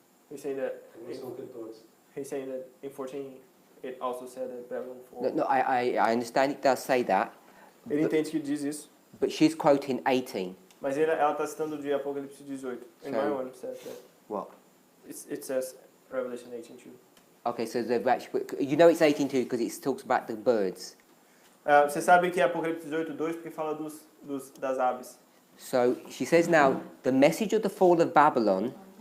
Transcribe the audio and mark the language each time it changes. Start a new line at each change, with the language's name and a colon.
English: He's saying that,
Portuguese: Também são 14.
English: he's saying that in 14 it also said that Babylon No, falls. no, I understand it does say that,
Portuguese: Ele entende que diz isso,
English: but she's quoting 18.
Portuguese: mas ela está citando de Apocalipse 18.
English: In my one says that. What? It says Revelation 18 too. Okay, so they've actually, you know it's 18 too because it talks about the birds.
Portuguese: Você sabe que é Apocalipse 18:2 porque fala das aves.
English: So she says now, the message of the fall of Babylon,